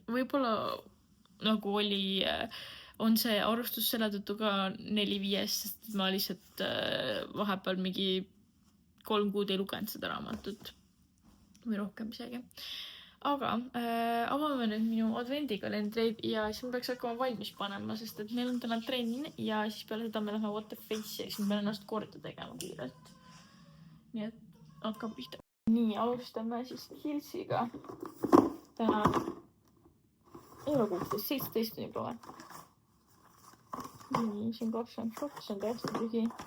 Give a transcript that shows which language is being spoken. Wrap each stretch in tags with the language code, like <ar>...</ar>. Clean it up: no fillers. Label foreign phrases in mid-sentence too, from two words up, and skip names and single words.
<et>Võib-olla nagu on see arvustus selle tõttu ka 4-5, sest ma lihtsalt vahepeal mingi 3 kuud ei lugenud seda raamatut. Või rohkem isegi. Aga avame nüüd minu advendikalendreid ja siis ma peaks hakkama valmis panema, sest et meil on täna trenn ja siis peale seda me läheme what the face ja siis ma pean ennast korda tegema kiirelt. Nii et hakkab pihta. Nii, alustame siis Hilsiga. Täna ei ole 16, 17 on juba või. Nii, siin 22, see on täiesti tühi.</et>